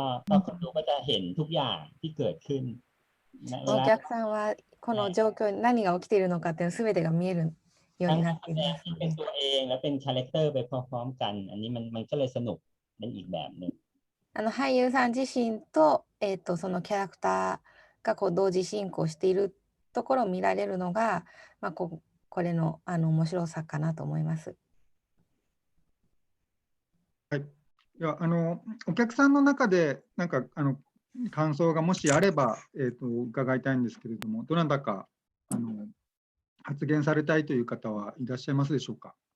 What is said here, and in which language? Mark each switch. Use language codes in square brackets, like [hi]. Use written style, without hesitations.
[th] ก็คนดูก็จะเห็นทุกอย่างที่เกิดขึ้น [ja] お客さんはこの状況に何が起きているのかっていう全てが見えるようになっていますので。 [th] เป็นตัวเองและเป็นคาแรคเตอร์ไปพร้อมๆกันอันนี้มันก็เลยสนุกเป็นอีกแบบหนึ่ง [ja] 俳優さん自身と、そのキャラクターがこう同時進行しているところを見られるのが、まあ、これの面白さかなと思います。はい。いや、お客さんの中で、なんか、感想がもしあれば、伺いたいんですけれども、どなたか、発言されたいという方はいらっしゃいますでしょうか。